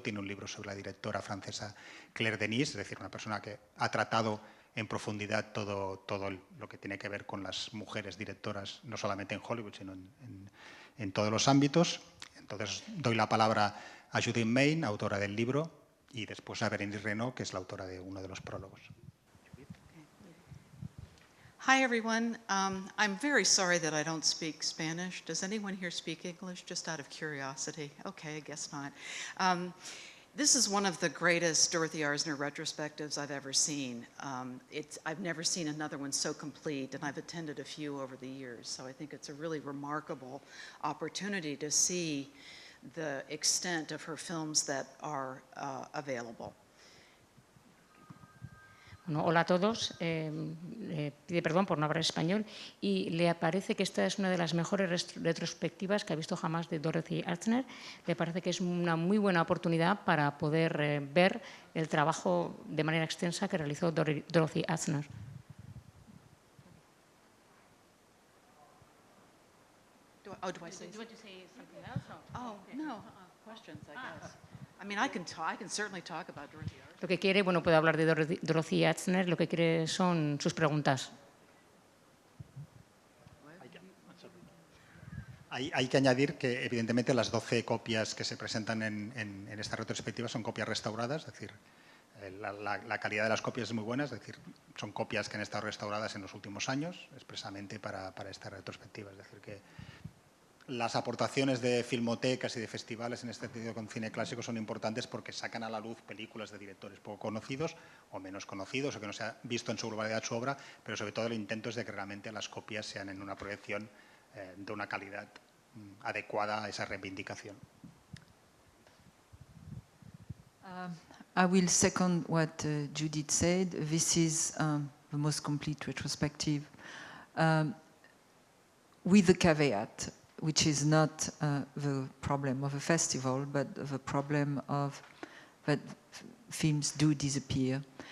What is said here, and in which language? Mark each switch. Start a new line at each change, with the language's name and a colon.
Spanish: Tiene un libro sobre la directora francesa Claire Denis, es decir, una persona que ha tratado en profundidad todo lo que tiene que ver con las mujeres directoras, no solamente en Hollywood, sino en todos los ámbitos. Entonces, doy la palabra a Judith Main, autora del libro, y después a Bérénice Renaud, que es la autora de uno de los prólogos.
English: Hi, everyone. I'm very sorry that I don't speak Spanish. Does anyone here speak English, just out of curiosity? Okay, I guess not. This is one of the greatest Dorothy Arzner retrospectives I've ever seen. I've never seen another one so complete, and I've attended a few over the years, so I think it's a really remarkable opportunity to see the extent of her films that are available.
Spanish: Bueno, hola a todos, pide perdón por no hablar español y le parece que esta es una de las mejores retrospectivas que ha visto jamás de Dorothy Arzner. Le parece que es una muy buena oportunidad para poder ver el trabajo de manera extensa que realizó Dorothy Arzner.
English: Do I say something? Oh, no, questions, I guess. I mean, I can certainly talk about Dorothy Arzner.
Spanish: Lo que quiere, bueno, puede hablar de Dorothy Arzner, lo que quiere son sus preguntas. Hay que añadir que, evidentemente, las 12 copias que se presentan en esta retrospectiva son copias restauradas, es decir, la calidad de las copias es muy buena, es decir, son copias que han estado restauradas en los últimos años, expresamente para esta retrospectiva. Es decir, que las aportaciones de filmotecas y de festivales en este sentido con cine clásico son importantes porque sacan a la luz películas de directores poco conocidos o menos conocidos o que no se ha visto en su globalidad su obra, pero sobre todo el intento es de que realmente las copias sean en una proyección de una calidad adecuada a esa reivindicación.
English: I will second what Judith said. This is the most complete retrospective with the caveat, which is not the problem of a festival, but the problem of that films do disappear.